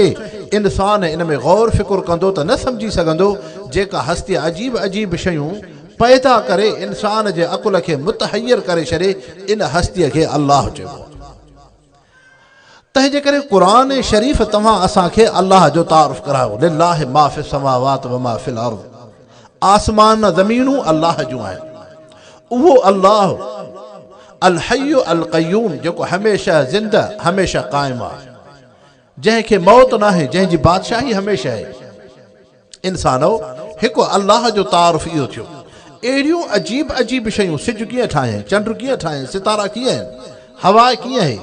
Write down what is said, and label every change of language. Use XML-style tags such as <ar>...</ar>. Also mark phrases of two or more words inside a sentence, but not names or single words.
<sd>इंसान इन में गौर फिक्र कंदो त न सम्झी सघंदो जेका हस्ती अजीब अजीब शयूं पैदा करे इंसान जे अकुल खे मुतहयर करे छॾे, इन हस्तीअ खे अल्लाह चइबो। तंहिंजे करे क़ुरान शरीफ़ तव्हां असांखे अल्लाह जो तारुफ़ करायो,</sd> <ar>لله ما في السماوات وما في الأرض.</ar> <sd>आसमान ज़मीनूं अल्लाह जूं आहिनि। उहो अल्लाह</sd> <ar>الحي القيوم,</ar> <sd>जेको हमेशह ज़िंदा हमेशह क़ाइम आहे, जंहिंखे मौत न आहे, जंहिंजी बादशाही हमेशह आहे। इंसानो हिकु अल्लाह जो तारुफ़ इहो थियो। अहिड़ियूं अजीब अजीब शयूं, सिज कीअं ठाहे, चंड कीअं ठाहे, सितारा कीअं आहिनि, हवा कीअं आहे।</sd>